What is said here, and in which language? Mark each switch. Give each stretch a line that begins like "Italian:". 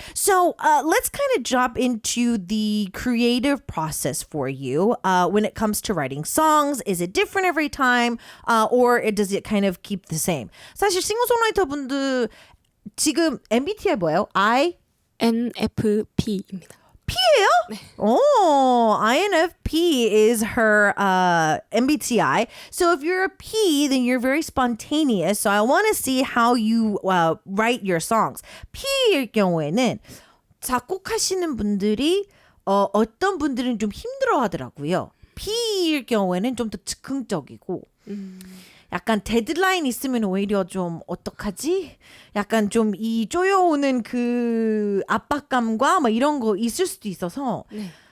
English: So let's kind of jump into the creative process for you when it comes to writing songs. Is it different every time or does it kind of keep the same?
Korean: 사실 싱어송라이터 분들 지금 MBTI 뭐예요? INFP입니다. P예요? 네.
English: Oh, INFP is her MBTI. So if you're a P, then you're very spontaneous. So I want to see how you write your songs.
Korean: P일 경우에는 작곡하시는 분들이 어떤 분들은 좀 힘들어 하더라고요. P일 경우에는 좀 더 즉흥적이고 약간 데드라인 있으면 오히려 좀 어떡하지? 약간 좀 이 쪼여오는 그 압박감과 막 이런 거 있을 수도 있어서 네.